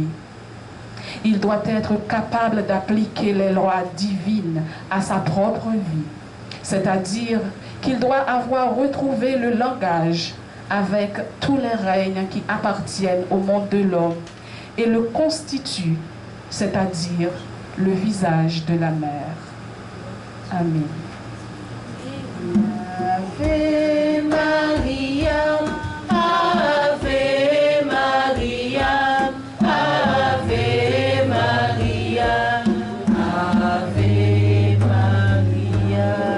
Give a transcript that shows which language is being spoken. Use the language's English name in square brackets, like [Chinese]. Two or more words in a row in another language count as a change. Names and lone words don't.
[French] Il doit être capable d'appliquer les lois divines à sa propre vie, c'est-à-dire qu'il doit avoir retrouvé le langage avec tous les règnes qui appartiennent au monde de l'homme et le constituent, c'est-à-dire le visage de la mer. Amen. [Latin] Ave Maria, Ave Maria, Ave Maria, Ave Maria.